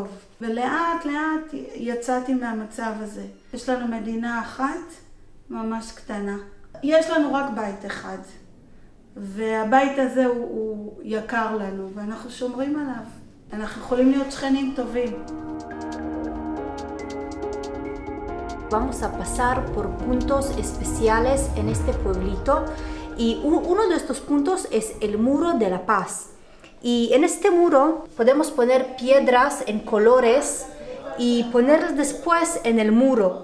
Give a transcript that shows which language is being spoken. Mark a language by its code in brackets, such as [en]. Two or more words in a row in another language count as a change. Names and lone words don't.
[he] ולאט לאט יצאתי מהמצב הזה. יש לנו מדינה אחת, ממש קטנה. יש לנו רק בית אחד. והבית הזה הוא יקר לנו, ואנחנו שומרים עליו. אנחנו יכולים להיות שכנים טובים. [es] Vamos a pasar por puntos especiales en este pueblito y uno de estos puntos es el Muro de la Paz. Y en este muro podemos poner piedras en colores y ponerlas después en el muro.